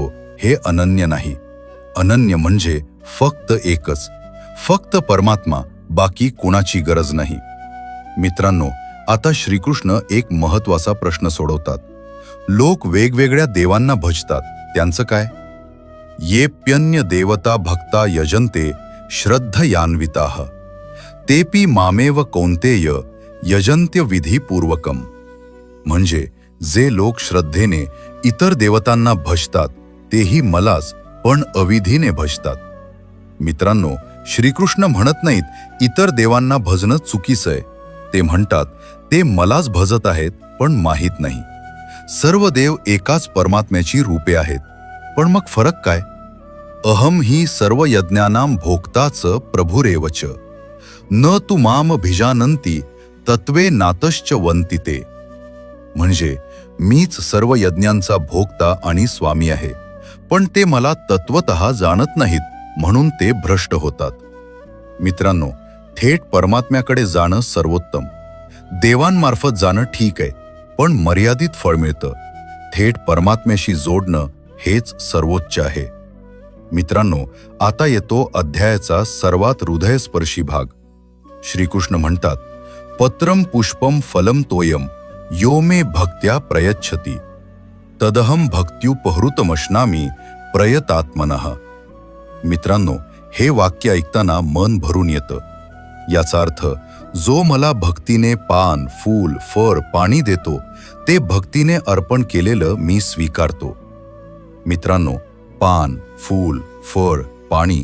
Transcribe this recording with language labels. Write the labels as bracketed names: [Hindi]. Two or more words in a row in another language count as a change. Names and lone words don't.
[Marathi] हे अनन्य नाही. अनन्य म्हणजे फक्त एकच, फक्त परमात्मा, बाकी कुणाची गरज नाही. मित्रांनो, आता श्रीकृष्ण एक महत्वाचा प्रश्न सोडवतात. लोक वेगवेगळ्या देवांना भजतात, त्यांचं काय? [Sanskrit] येप्यन्य देवता भक्ता यजन्ते श्रद्धयान्विताः तेपि मामेव कौन्तेय यजन्त्य विधिपूर्वकम. [Marathi] म्हणजे जे लोक श्रद्धेने इतर देवतांना भजतात तेही मलाच पण अविधीने भजतात. मित्रांनो, श्रीकृष्ण म्हणत नाहीत इतर देवांना भजणं चुकीचं आहे. ते म्हणतात ते मलाच भजत आहेत पण माहीत नाही. सर्व देव एकाच परमात्म्याची रूपे आहेत, पण मग फरक काय? [Sanskrit] अहम ही सर्व यज्ञानां भोक्ताच प्रभुरेवच न तु माम भिजानंती तत्वे नातश्च वंतिते. [Marathi] म्हणजे मीच सर्व यज्ञांचा भोक्ता आणि स्वामी आहे, पण ते मला तत्वतः जाणत नाहीत, म्हणून ते भ्रष्ट होतात. मित्रांनो, थेट परमात्म्याकडे जाणं सर्वोत्तम. देवांमार्फत जाणं ठीक आहे, पण मर्यादित फळ मिळतं. थेट परमात्म्याशी जोडणं हेच सर्वोच्च आहे. मित्रांनो, आता येतो अध्यायाचा सर्वात हृदयस्पर्शी भाग. श्रीकृष्ण म्हणतात, [Sanskrit] पत्रम पुष्पम फलम तोयम यो मे भक्त्या प्रयच्छति तदहम भक्त्युपहृतमश्नामी प्रयतात्मनः. [Marathi] मित्रांनो, हे वाक्य ऐकताना मन भरून येतं. याचा अर्थ, जो मला भक्तीने पान, फूल, फळ, पाणी देतो ते भक्तीने अर्पण केलेलं मी स्वीकारतो. मित्रांनो, पान, फूल, फळ, पाणी.